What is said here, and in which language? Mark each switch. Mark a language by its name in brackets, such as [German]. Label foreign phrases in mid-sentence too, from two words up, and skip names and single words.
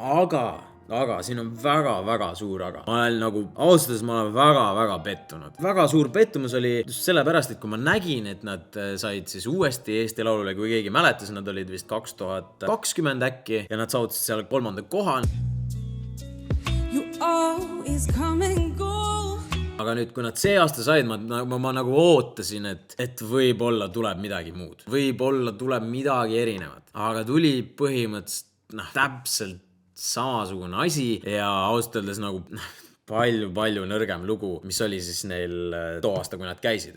[Estonian] Aga siin on väga-väga suur aga. Ma olen ausades ma olen väga-väga pettunud. Väga suur pettumus oli just sellepärast, et kui ma nägin, et nad said siis uuesti Eesti Laulule, kui keegi mäletas, nad olid vist 2020 äkki ja nad saavutasid seal 3. koha. [English] You always come and go. [Estonian] Aga nüüd, kui nad see aasta said, ma nagu ootasin, et võib-olla tuleb midagi muud. Võib-olla tuleb midagi erinevat. Aga tuli põhimõtteliselt täpselt samasugune asi ja ausalt öeldes palju nõrgem lugu, mis oli siis neil too aasta, kui nad käisid.